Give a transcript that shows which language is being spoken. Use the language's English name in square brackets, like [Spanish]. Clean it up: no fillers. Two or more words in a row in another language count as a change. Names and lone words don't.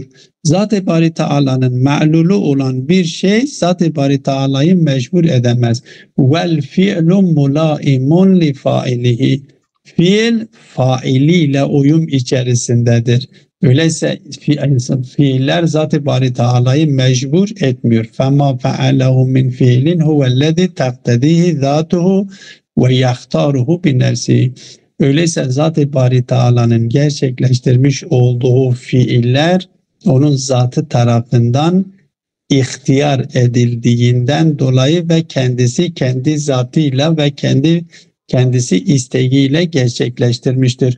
[Turkish] Zat-ı Bari Teala'nın ma'lulu olan bir şey Zat-ı Bari Teala'yı mecbur edemez. [Arabic] والفعل ملائم لفاعله. [Turkish] Fiil failiyle uyum içerisindedir. Öyleyse fiiller Zat-ı Bari Teala'yı mecbur etmiyor. [Arabic] فَمَا فَعَلَهُ مِنْ فِعْلٍ هُوَ الَّذِي تَقْتَدِيهِ ذَاتُهُ وَيَخْتَارُهُ بِنَفْسِهِ. [Turkish] Öyleyse Zat-ı Bari Teala'nın gerçekleştirmiş olduğu fiiller onun zatı tarafından ihtiyar edildiğinden dolayı ve kendisi kendi zatıyla ve kendisi isteğiyle gerçekleştirmiştir.